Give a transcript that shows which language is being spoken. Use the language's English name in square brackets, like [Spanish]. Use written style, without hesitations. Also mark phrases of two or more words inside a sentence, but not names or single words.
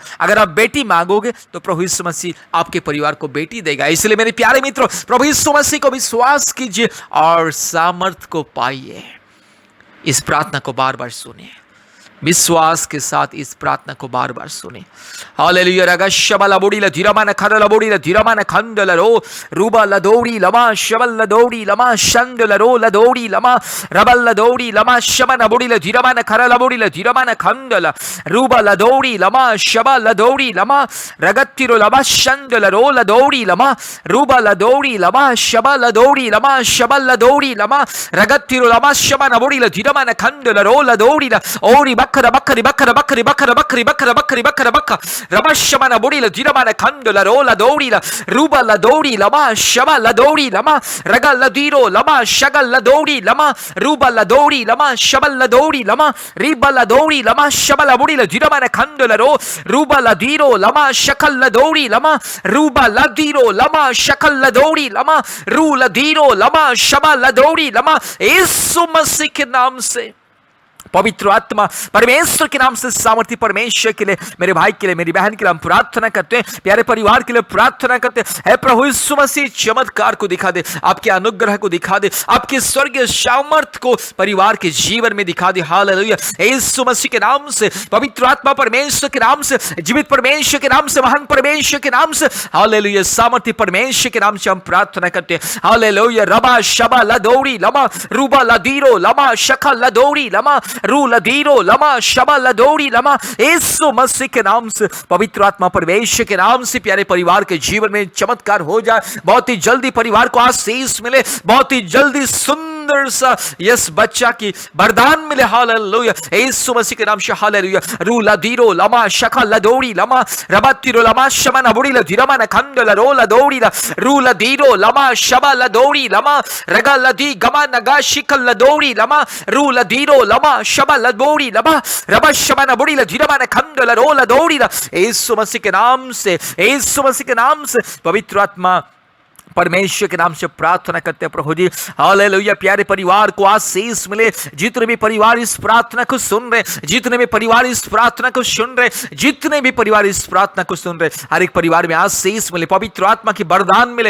[Hindi] अगर आप बेटी मांगोगे तो प्रभु यीशु मसीह आपके परिवार को बेटी देगा। इसलिए मेरे प्यारे मित्रों, प्रभु यीशु मसीह को विश्वास कीजिए और सामर्थ को पाइए। इस प्रार्थना को बार बार सुनिए। विश्वास के साथ इस प्रार्थना को बार बार सुने। हालेलुया। रगा शबला बोड़ी ल धीरमा न खरला बोड़ी ल धीरमा न खंडल रो रूबा ल दौड़ी लमा शबल ल दौड़ी लमा शंडल रो ल दौड़ी लमा रबल ल दौड़ी लमा शमन बोड़ी ल धीरमा न खरला बोड़ी ल धीरमा न खंडल रूबा ल दौड़ी लमा शबल ल दौड़ी लमा रगत्तिरो लमा शंडल रो ल दौड़ी लमा रूबा ल दौड़ी लमा शबल ल दौड़ी लमा शबल ल दौड़ी लमा रगत्तिरो लमा शमन बोड़ी ल धीरमा न खंडल रो ल दौड़ी ल ओरी बखर बखरी बखर बखरी बखर बखरी बखर बखरी बखर बखर रमशमन बुड़ी ल धीरमन खंडल रो ल दौड़ी ल रूबा ल दौड़ी लमा शबा ल दौड़ी लमा रगल ल दीरो लमा शगल ल दौड़ी लमा रूबा ल दौड़ी लमा शबल ल दौड़ी लमा रीबा ल दौड़ी लमा शबल बुड़ी ल धीरमन खंडल रो रूबा ल दीरो लमा शकल ल दौड़ी लमा रूबा ल दीरो लमा शकल ल दौड़ी लमा रू ल दीरो लमा शबा ल दौड़ी लमा यीशु मसीह के नाम से पवित्र आत्मा परमेश्वर के नाम से सामर्थ्य परमेश्वर के लिए, मेरे भाई के लिए, मेरी बहन के लिए हम प्रार्थना करते हैं, प्यारे परिवार के लिए प्रार्थना करते हैं। हे प्रभु यीशु मसीह चमत्कार को दिखा दे, आपके अनुग्रह को दिखा दे, आपके स्वर्गीय सामर्थ्य को परिवार के जीवन में दिखा दे। हालेलुया। यीशु मसीह के नाम से, पवित्र आत्मा परमेश्वर के नाम से, जीवित परमेश्वर के नाम से, महान परमेश्वर के नाम से, हालेलुया, सामर्थ्य परमेश्वर के नाम से हम प्रार्थना करते हैं। हालेलुया। रबा शबा ल दौड़ी लमा रूबा ल दीरो लमा शखा ल दौड़ी लमा रू ल दीरो लमा शबा ल दौड़ी लमा यीशु मसीह के नाम से, पवित्र आत्मा परमेश्वर के नाम से प्यारे परिवार के जीवन में चमत्कार हो जाए। बहुत ही जल्दी परिवार को आशीष मिले, बहुत ही जल्दी सुंदर सा यस बच्चा की वरदान मिले। हालेलुया। यीशु मसीह के नाम से हालेलुया। रू ल दीरो लमा शखा ल दौड़ी लमा रबतिरो लमा शमन बुड़ी ल धीरमा न खंडल रो ल दौड़ी ल रू ल दीरो लमा शबा ल दौड़ी लमा रगा ल दी गमा नगा शिकल ल दौड़ी लमा रू ल दीरो लमा शबा ल दौड़ी लमा रबा शमन बुड़ी ल धीरमा न खंडल रो ल दौड़ी ल यीशु मसीह के नाम से, यीशु मसीह के नाम से पवित्र आत्मा परमेश्वर के नाम से प्रार्थना करते हैं प्रभु जी। हालेलुया। प्यारे परिवार को आशीष मिले, जितने भी परिवार इस प्रार्थना को सुन रहे, जितने भी परिवार इस प्रार्थना को सुन रहे, जितने भी परिवार इस प्रार्थना को सुन रहे, हर एक परिवार में आशीष मिले, पवित्र आत्मा की वरदान मिले।